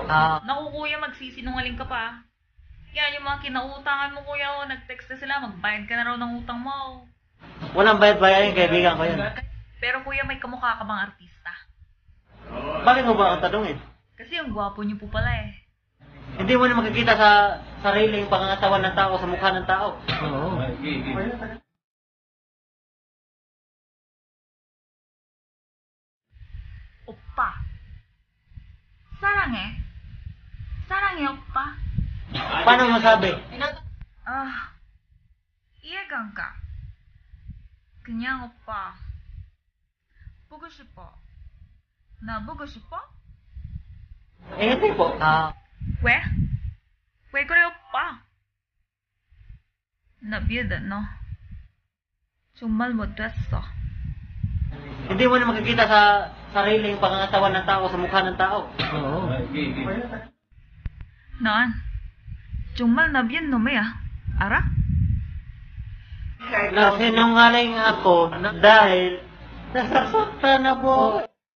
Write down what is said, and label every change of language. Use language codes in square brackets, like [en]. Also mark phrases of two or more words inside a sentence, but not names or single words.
[tl] Naku kuya, magsisinungaling ka pa. Yan, yung mga kinautangan mo kuya, nag-text na sila, magbayad ka na raw ng utang mo. Walang bayad-bayarin, kaibigan ko yun. Pero kuya, may kamukha ka bang artista? Bakit mo ba ang tanongin? Kasi ang gwapo niyo po pala eh. Hindi mo na makikita sa sariling pangangatawan ng tao, sa mukha ng tao. Oo. [ko] Oppa. Sarange? 사랑해, 오빠? [tl] Paano mo masabi? [ko] 이해가 가. 그냥 오빠. 보고 싶어. 나 보고 싶어? [tl] Eh, hindi po. [ko] 왜? 왜 그래, 오빠? 나 미안해, 너. 정말 못됐어. [tl] Hindi mo na makikita sa sariling pangangatawan ng tao, sa mukha ng tao. Oo. [ko] 난 정말 나비한 놈이야. 알아? [tl] Nasinungaling ako dahil nasasaktan na po.